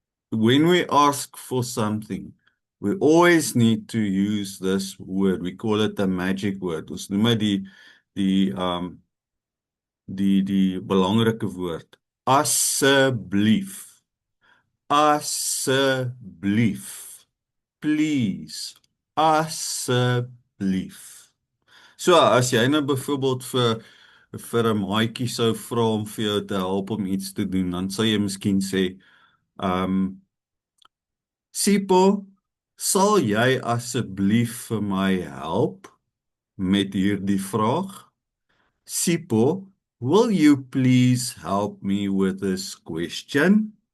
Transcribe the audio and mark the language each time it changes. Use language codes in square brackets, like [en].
[en] When we ask for something, we always need to use this word. We call it the magic word. [af] Ons noem dit die belangrike woord. Asseblief. Asseblief. Please. Asseblief. So as jy nou byvoorbeeld vir 'n maatjie sou vra om vir jou te help om iets te doen, dan sou jy miskien sê, Sipho, sal jy asseblief vir my help met hierdie vraag? [en] Sipho, will you please help me with this question?